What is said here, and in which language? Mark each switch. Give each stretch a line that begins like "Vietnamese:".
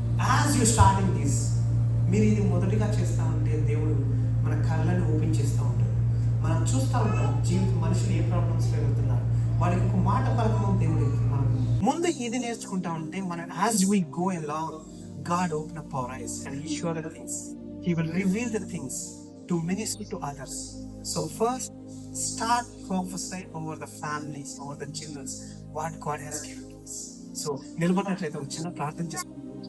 English: as you starting this,
Telugu: మీరు ఇది మొదటిగా చేస్తూ ఉంటే దేవుడు మన కళ్ళని ఓపెన్ చేస్తూ ఉంటాడు. మనం చూస్తూ ఉంటాం మనుషులు ఏ ప్రాబ్లమ్స్లో వెళ్తున్నారు, వాడికి ఒక మాట పలకడం దేవుడు మనం ముందు ఇది నేర్చుకుంటా ఉంటే మనం
English: As we go along, God open up our eyes and He show the things. He will reveal the things to minister to others. So first, start prophesying over the families, over the children, what God has given to us.
Telugu: So నిలబడినట్లయితే ఒక చిన్న ప్రార్థన చేసుకుంటాం.